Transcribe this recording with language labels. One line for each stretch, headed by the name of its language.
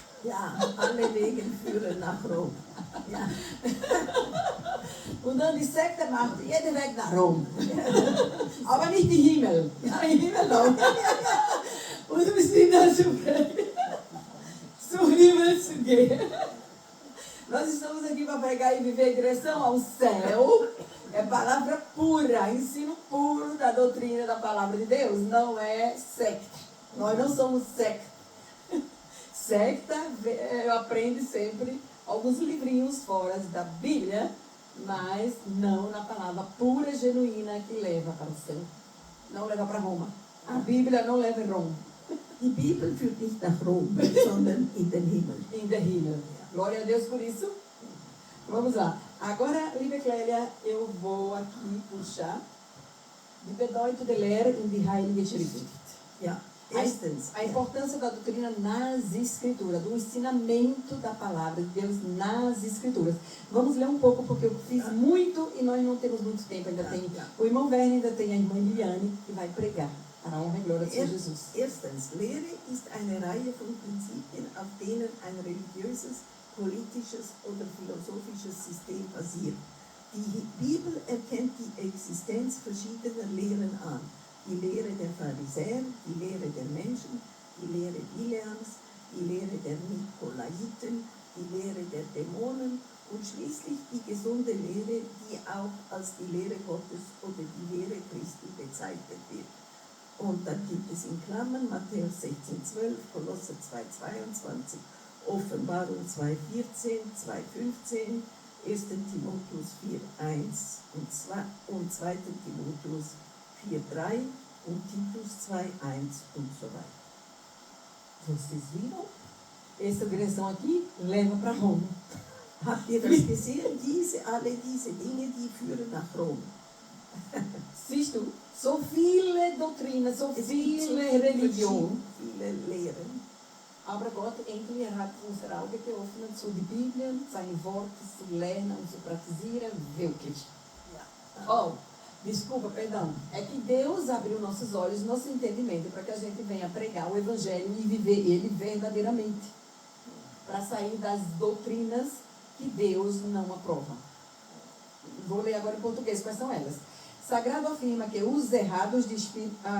German: Ja, alle Wege führen nach Rom. Ja. Und dann die Sekte macht jeder Weg nach Rom. Aber nicht die Himmel. Ja, im Himmel noch. Und wir sind also zum Himmel zu gehen.
Portuguese: Nós estamos aqui para pregar e viver em direção ao céu. É palavra pura, ensino puro da doutrina da palavra de Deus. Não é secta. Nós não somos secta. Secta aprende sempre alguns livrinhos fora da Bíblia, mas não na palavra pura, genuína, que leva para o céu. Não leva para Roma. A Bíblia não leva em Roma.
German: Die Bibel führt nicht nach Rom, sondern in den Himmel. In the Himmel.
Portuguese: Glória a Deus por isso. Vamos lá. Agora,
German: liebe
Portuguese: Clélia, eu vou aqui puxar.
German: Die Bedeutung
Portuguese: de ler
German: in die Heilige Schrift. Ja, erstens.
Portuguese: A importância da doutrina nas Escrituras, do ensinamento da palavra de Deus nas Escrituras. Vamos ler um pouco, porque eu fiz muito e nós não temos muito tempo. Ainda tem o irmão Werner, ainda tem a irmã Liliane, que vai pregar. Para a honra e glória de Jesus.
German: Erstens, Lehre ist eine Reihe von Prinzipien, auf denen ein religiöses, politisches oder philosophisches System basiert. Die Bibel erkennt die Existenz verschiedener Lehren an. Die Lehre der Pharisäer, die Lehre der Menschen, die Lehre Bileams, die Lehre der Nikolaiten, die Lehre der Dämonen und schließlich die gesunde Lehre, die auch als die Lehre Gottes oder die Lehre Christi bezeichnet wird. Und dann gibt es in Klammern Matthäus 16,12, Kolosser 2,22, Offenbarung 2,14, 2,15, 1. Timotheus 4,1 und 2. Timotheus 4,3 und Titus 2,1 und so weiter.
Portuguese: Vocês viram? Essa direção aqui leva para Roma.
German: Habt ihr das gesehen? Alle diese Dinge, die führen nach Rom. Siehst du? So viele Doutrinas, so viele Religionen. Viele Lehren. Aber Gott endlich hat unser Auge geöffnet zu die Bibel, seine Worte zu lernen und zu praktisieren, wirklich.
Portuguese: Oh, desculpa, perdão. É que Deus abriu nossos olhos, nosso entendimento, para que a gente venha pregar o Evangelho e viver ele verdadeiramente. para sair das doutrinas que Deus não aprova. Vou ler agora em português quais são elas. Sagrado afirma que os errados de espírito...